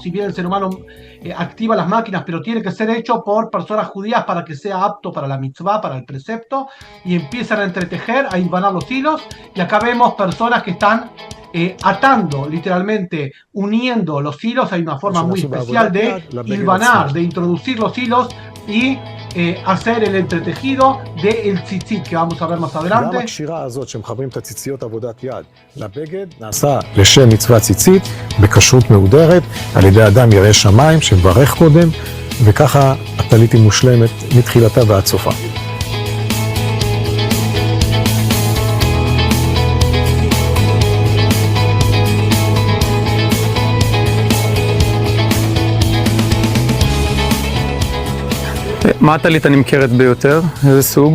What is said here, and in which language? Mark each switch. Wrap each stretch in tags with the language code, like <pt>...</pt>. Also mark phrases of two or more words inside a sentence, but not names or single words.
<es>Si bien el ser humano activa las máquinas, pero tiene que ser hecho por personas judías para que sea apto para la mitzvah, para el precepto, y empiezan a entretejer, a hilvanar los hilos, y acá vemos personas que están atando, literalmente uniendo los hilos. Hay una forma muy especial de hilvanar, de introducir los hilos y hacer el entretejido del tzitzit, que vamos a ver más adelante.</es> <he>גם הקשירה הזאת שמחברים את הציציות עבודת יד לבגד נעשה לשם מצוות ציצית בכשרות מהודרת על ידי אדם ירא שמיים שמברך קודם, וככה הטלית היא מושלמת מתחילתה ועד סופה. מה הטלית הנמכרת ביותר? איזה סוג?</he>